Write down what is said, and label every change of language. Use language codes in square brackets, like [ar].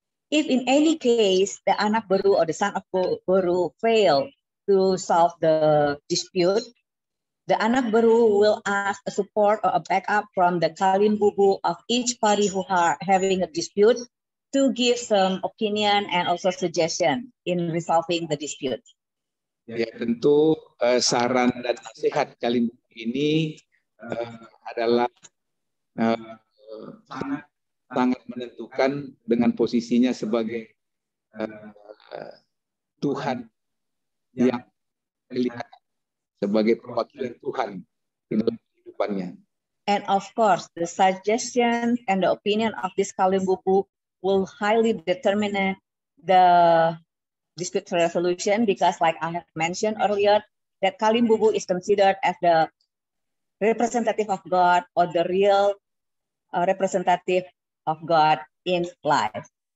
[en] If in any case the anak buruh or the son of buruh fail to solve the dispute, the anak buruh will ask a support or a backup from the Kalim Bubu of each party who are having a dispute to give some opinion and also suggestion in resolving the dispute. [id] Ya, tentu saran dan nasihat Kalim Bubu ini adalah sangat menentukan dengan posisinya sebagai Tuhan yang melihat sebagai perwakilan Tuhan di dalam kehidupannya. [en] And of course, the suggestion and the opinion of this Kalim Bubu will highly determine the dispute resolution, because like I have mentioned earlier, that Kalim Bubu is considered as the representative of God or the real representative of God in life.